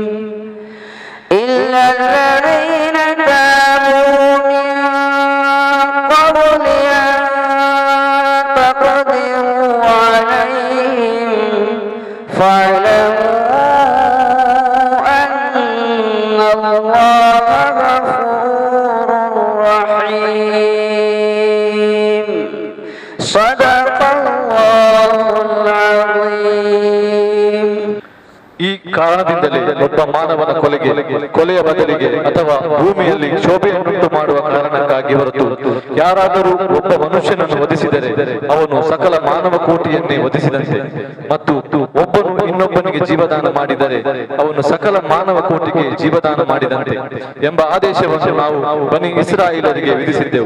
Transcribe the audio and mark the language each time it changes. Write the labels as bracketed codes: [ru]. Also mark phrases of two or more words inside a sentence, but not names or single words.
[ar] إلا الذين تابوا من قبل أن تقدروا عليهم فاعلموا أن الله غفور رحيم. صدق الله العظيم. [kn] ಈ ಕಾರಣದಿಂದಲೇ ಒಬ್ಬ ಮಾನವನ ಕೊಲೆಯ ಬದಲಿಗೆ ಅಥವಾ ಭೂಮಿಯಲ್ಲಿ ಶೋಭೆಯನ್ನುಂಟು ಮಾಡುವ ಕಾರಣಕ್ಕಾಗಿ ಹೊರತು ಯಾರಾದರೂ ಒಬ್ಬ ಮನುಷ್ಯನನ್ನು ವಧಿಸಿದರೆ ಅವನು ಸಕಲ ಮಾನವ ಕೋಟಿಯನ್ನೇ ವಧಿಸಿದಂತೆ ಮತ್ತು ಒಬ್ಬನು ಇನ್ನೊಬ್ಬನಿಗೆ ಜೀವದಾನ ಮಾಡಿದರೆ ಅವನು ಸಕಲ ಮಾನವ ಕೋಟಿಗೆ ಜೀವದಾನ ಮಾಡಿದಂತೆ ಎಂಬ ಆದೇಶವನ್ನು ನಾವು ಬನಿ ಇಸ್ರಾಯೇಲರಿಗೆ ವಿಧಿಸಿದ್ದೆವು.